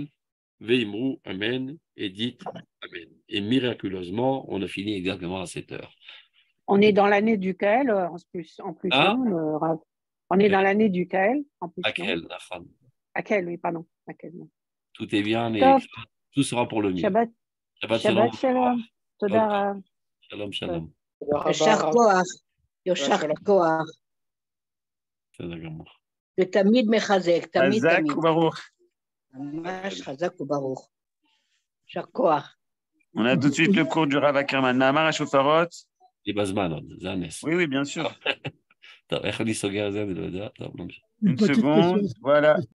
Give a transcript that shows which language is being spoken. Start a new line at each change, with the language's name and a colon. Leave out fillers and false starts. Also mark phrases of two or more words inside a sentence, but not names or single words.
Hebrew: ואמרו, אמן,
French: et dites Amen. Et miraculeusement, on a fini exactement à 7 heures. On est dans l'année du Kael, en plus, Ah? non, Rav? On est dans l'année du Kael, en plus.
Hebrew: הקהל, נכון.
French: Akel, oui, pardon. Akel, non. Tout est bien, et Top. tout sera pour le mieux.
Hebrew: שבת שלום. תודה רב. שלום, שלום. ישר כוח, ישר כוח. בסדר גמור. ותמיד מחזק, תמיד חזק תמיד. וברוך. ממש חזק וברוך. יישר כוח.
French: On a tout de suite le cours du Rav Ackerman.
Hebrew: מאמר השופרות. Et בזמן, זה הנס.
French: Oui, bien sûr.
Hebrew: טוב, איך אני סוגר את זה? אני לא יודע. טוב, לא משנה.
French: Une seconde, voilà.